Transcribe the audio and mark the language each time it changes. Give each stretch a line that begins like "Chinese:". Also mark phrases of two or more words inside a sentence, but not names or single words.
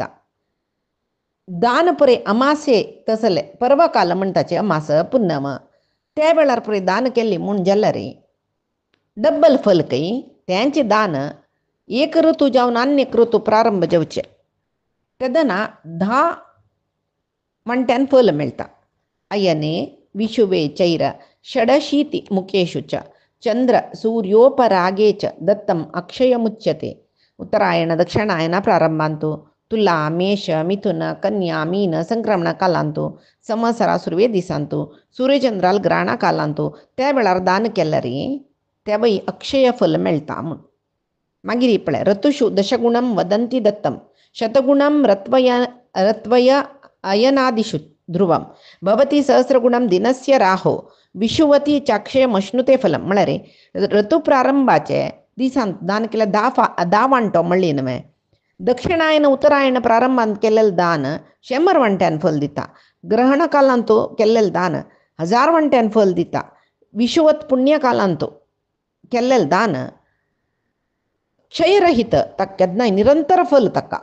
Konkani: दान पळय अमासे तसले पर्वकाल म्हणटाचे अमास पुन्नम त्या वेळार पळय दान केल्ली म्हूण जाल्यार डब्बल फल खंय. तेंचे दान एक ऋतू जावन आनी एक ऋतू प्रारंभ जावचे तेदना 10 म्हणट्यान फल मेळटा.
Sanskrit: अयने विशुवे चैर षडशीति मुखेषु च चंद्र सूर्योपरागे च दत्तम अक्षयमुच्यते.
Konkani: उत्तरायण दक्षिणायन प्रारंभांतु तुला मेष मिथुन कन्या मीन संक्रमण कालांतु संवत्सरा सुरवे दिसांतु सूर्यचंद्राल ग्रहण कालांतु त्या वेळार दान केल्यार त्या वय अक्षय फल मेळटा म्हूण.
Sanskrit: मागीर पळय ऋतुषु दशगुणम वदंती दत्तम शतगुणम रत्वय अयनादिषु ध्रुवम भवती सहस्रगुणम दिनस्य राहो विषुवती चाक्षय मश्नुते फलम.
Konkani: म्हळ्यार ऋतू प्रारंभाचे दिसांत दान केल्यार 10 वांटो म्हणली न्हय. दक्षिणायन उत्तरायण प्रारंभांत केलेलें दान 100 वांट्यान फल दिता. ग्रहण कालांत केल्लेलें दान 1000 वांट्यान फल दिता. विषुवत पुण्य कालांत केल्लेलें दान क्षयरहित ताका केन्नाय निरंतर फल ताका.